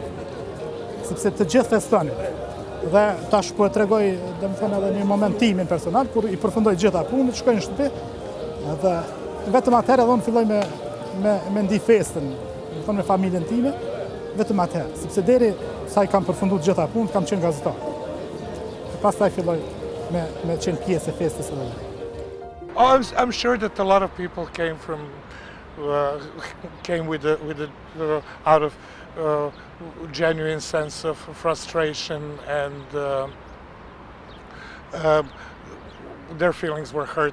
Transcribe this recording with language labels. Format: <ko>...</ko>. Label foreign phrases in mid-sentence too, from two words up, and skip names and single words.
<sq>Sepse të gjithë festonin. Dhe tash po e tregoj, domethënë, edhe një moment timin personal, kur i përfundoj gjitha punët, shkoj në shtëpi, dhe vetëm atëherë edhe unë filloj me ndi festën, domethënë me familjen time, vetëm atëherë, sepse deri sa i kam përfunduar gjitha punët, kam qenë gazetar. Pastaj filloj me qenë pjesë e festës edhe.</sq> <en>Oh, I'm sure that a lot of people came out of genuine sense of frustration, and their feelings were hurt.</en>